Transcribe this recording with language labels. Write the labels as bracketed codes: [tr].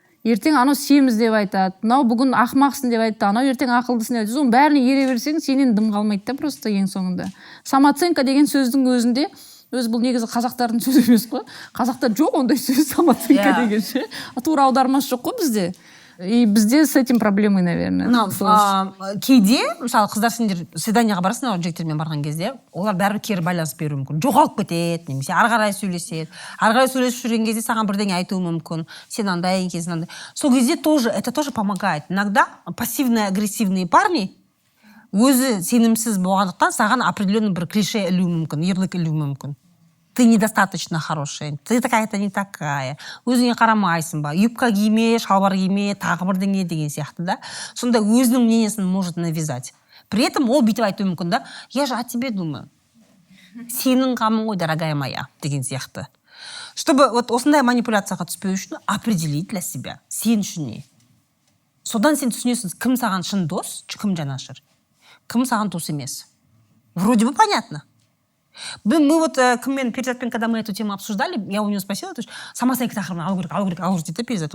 [kk] ертең анау семіз деп айтады, мынау бүгін ақымақсың деп айтты, анау ертең ақылдысың деп айтады. Соның бәріне ере берсең, сенен дым қалмайды да просто ең соңында. Самооценка деген сөздің өзінде, өзі бұл негізі қазақтардың сөзі емес қой. Қазақта жоқ ондай сөз самооценка деген ше. Тура аудармасы жоқ қой бізде. [ru] И бізде с этим проблемой, наверное. [kk] Кейде, мысалы, қыздар сендер свиданияға барасың, жігіттермен барған кезде, олар бәрібір кері байланыс беруі мүмкін. Жоғалып кетеді, немесе ары қарай сөйлеседі. Ары қарай сөйлесіп жүрген кезде саған бірдеңе айтуы мүмкін. Сен андай екенсің, андай. Сол кезде [ru] это тоже помогает. Иногда пассивно-агрессивные парни [kk] өзі сенімсіз болғандықтан саған определенный бір клише ілуі мүмкін, ярлык ілуі мүмкін. [ru] Ты недостаточно хорошая, ты такая-то не такая, [kk] өзіңе қарамайсың ба, юбка киме, шалбар киме, тағы бірдеңе деген сияқты, да. Сонда өзінің мнениесін [ru] может навязать. При этом [kk] ол бүйтіп айтуы мүмкін, да, [ru] я же о тебе думаю. [kk] Сенің қамың ғой, [ru] дорогая моя, [kk] деген сияқты. [ru] Чтобы вот [kk] осындай манипуляцияға түспеу үшін определить для себя, сен үшін не. Содан сен түсінесің, кім саған шын дос, кім жанашыр, кім саған дос емес. [ru] Вроде бы понятно. Мы вот, кіммен Перизатпен, когда мы эту тему обсуждали, я у него спросила, [kk] самооценка тақырыбын алу керек, дейді Перизат.